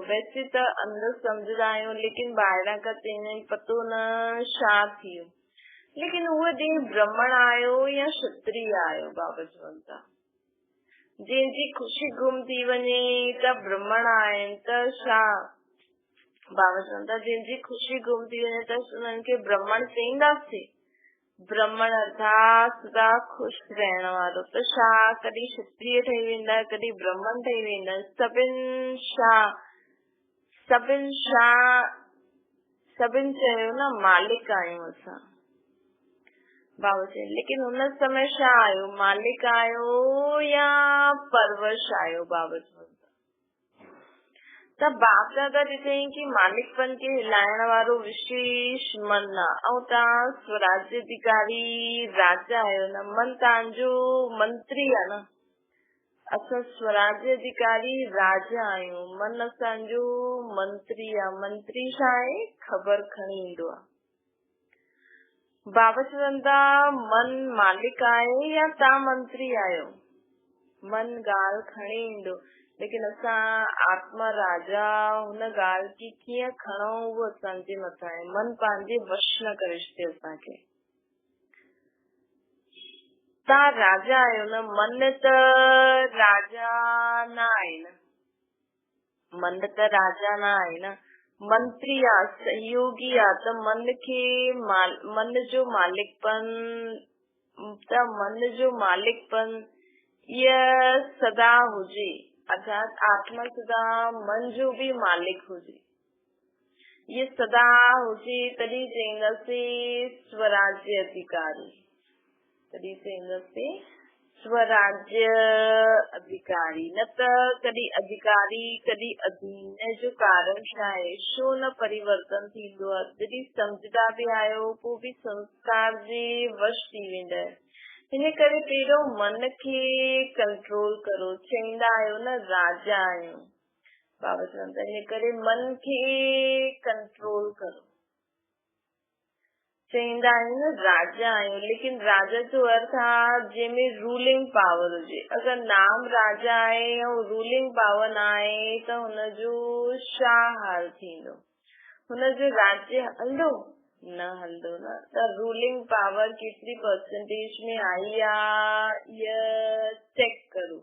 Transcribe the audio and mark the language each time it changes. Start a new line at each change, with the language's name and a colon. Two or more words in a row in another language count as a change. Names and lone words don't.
Sindhi: वैसे त अंदरि सम्झंदा आहियूं, लेकिन ॿाहिरां खां चईंदा आहिनि पतो न छा थी वियो। लेकिन उहो ॾींहुं ब्राह्मण आयो या क्षत्रिय आयो बाबा चवनि था, जंहिंजी ख़ुशी गुम थी वञे त ब्राह्मण आहिनि त छा? बाबा चवनि था जंहिंजी ख़ुशी गुम थी वञे त उन्हनि खे ब्राह्मण चईंदासीं? ब्राह्मण अर्थात सदा खुश रहण वारो, त छा कॾहिं क्षत्रिय ठही वेंदा, कॾहिं ब्राह्मण ठही वेंदा? सभिनि चयो न मालिक आहियूं असां। बाबा चवनि लेकिन हुन समय छा आयो, मालिक आयो या परवश आयो? बाबा चवनि त बाप दादा ॾिठईं कि मालिकपन खे हिलाइण वारो विशेष मन आहे, ऐं तव्हां स्वराज्य अधिकारी राजा आहियो न, मन तव्हांजो मंत्री आहे न। असां स्वराज्य अधिकारी राजा आहियूं, मन असांजो मंत्री आहे। मंत्री छा आहे? ख़बर खणी ईंदो आहे। बाबा चवनि था मन मालिक आहे या तव्हां मंत्री आहियो? मन ॻाल्हि खणी ईंदो, लेकिन असां आत्मा राजा हुन ॻाल्हि की कीअं खणूं उहो असांजे मथां आहे। मन पंहिंजे वश न करे छॾे असांखे। तव्हां राजा आहियो न, मन त राजा न आहे न, मन त राजा न आहे न, मंत्री आहे, सहयोगी आहे। त मन खे मन जो मालिकपन इह सदा हुजे, अर्थात आत्मा सदा मन जो भी मालिक हुजे, ये सदा हुजे, तॾहिं चईंदासीं स्वराज्य अधिकारी। तॾहिं चईंदासीं स्वराज्य अधिकारी, न त कॾहिं अधिकारी कॾहिं अधीन जो कारण छा आहे? छो न परिवर्तन थींदो आहे? जॾहिं सम्झंदा बि आहियो पोइ बि संस्कार जे वश थी वेंदा आहियो। हिन करे पहिरियों मन खे कंट्रोल करो। चईंदा आहियो न राजा आहियूं, बाबा चवनि था हिन करे मन खे कंट्रोल करो। चईंदा आहियूं न राजा आहियूं, लेकिन राजा जो अर्थ आहे जंहिंमें
English: ruling power
Sindhi: हुजे। अगरि नाम राजा आहे ऐं
English: ruling power
Sindhi: न आहे त हुनजो छा हाल थींदो? हुनजो राज्य हलंदो? न हलंदो न। त
English: ruling power
Sindhi: केतिरी परसेंटेज में आई आहे इहा चेक करो।